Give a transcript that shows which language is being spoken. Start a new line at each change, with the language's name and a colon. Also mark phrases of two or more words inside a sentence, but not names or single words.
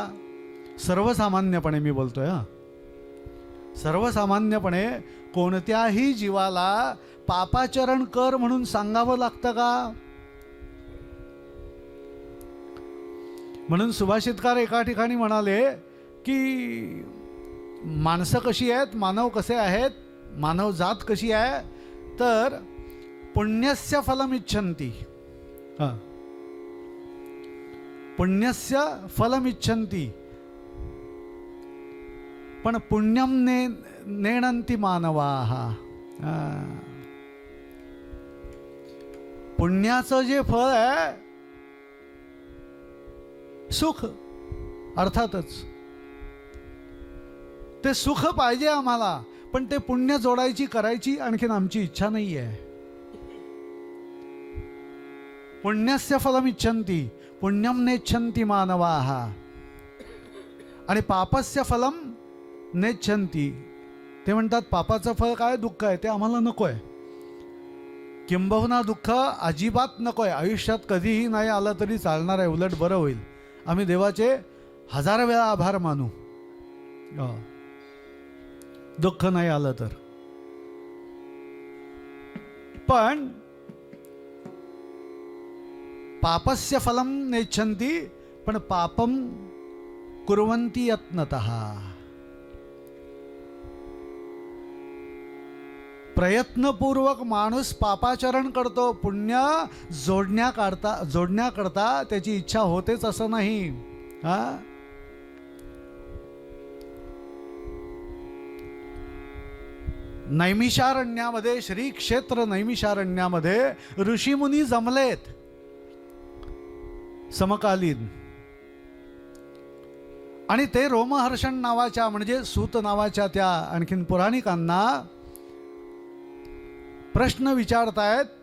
Marathi: सर्वसामान्यपणे मी बोलतोय. हा सर्वसामान्यपणे कोणत्याही जीवाला पापाचरण कर म्हणून सांगावं लागतं का. म्हणून सुभाषितकार एका ठिकाणी म्हणाले की माणसं कशी आहेत, मानव कसे आहेत, मानव जात कशी आहे, तर
Sanskrit: पुण्यस्य फलमिच्छन्ति. पुण्यस्य फलमिच्छन्ति, पण पुण्यम नेणन्ति मानवाः.
Marathi: पुण्याचं जे फळ आहे सुख अर्थातच ते सुख पाहिजे आम्हाला, पण ते पुण्य जोडायची करायची आणखीन आमची इच्छा नाही आहे.
Sanskrit: पुण्यस्य फलम इच्छन्ति पुण्यम नेच्छन्ति मानवाः आणि पापस्य फलम नेच्छन्ति.
Marathi: ते म्हणतात पापाचं फळ काय, दुःख आहे, ते आम्हाला नको आहे. किंबहुना दुःख अजिबात नको आहे, आयुष्यात कधीही नाही आलं तरी चालणार आहे, उलट बरं होईल. आम्ही देवाचे 1000 वेळा आभार मानू दुःख नाही आलं तर.
Sanskrit: पण पापस्य फलम नेच्छन्ति, पण पापम कुर्वन्ति यत्नतः.
Marathi: प्रयत्नपूर्वक माणूस पापाचरण करतो, पुण्य जोडण्याकरता त्याची इच्छा होतेच असं नाही. नैमिषारण्यामध्ये, श्री क्षेत्र नैमिषारण्यामध्ये ऋषीमुनी जमलेत समकालीन, आणि ते रोमहर्षण नावाच्या म्हणजे सूत नावाच्या त्या आणखीन पुराणिकांना प्रश्न विचारतायत.